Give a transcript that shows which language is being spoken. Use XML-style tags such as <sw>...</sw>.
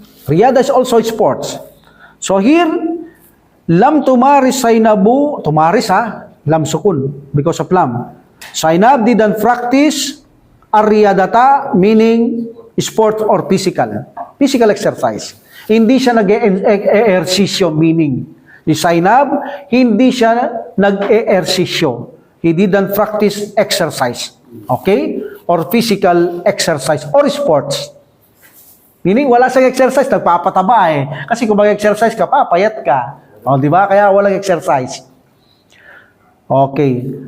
<en>Riyada is also sports. So here,</en> <ar>lam tumaris Zainabu, tumaris lam sukun,</ar> <en>because of lam. Zainab didn't practice ar-riyadata, meaning sport or physical exercise.</en> <tl>Hindi siya nag-e-ersisyo, meaning ni Zainab, hindi siya nag-e-ersisyo.</tl> <en>He didn't practice exercise. Okay? Or physical exercise or sports.</en> <tl>Meaning, wala siyang exercise, nagpapataba eh. Kasi kung mag-exercise ka pa, payat ka. O, di ba? Kaya walang exercise. Okay.</tl>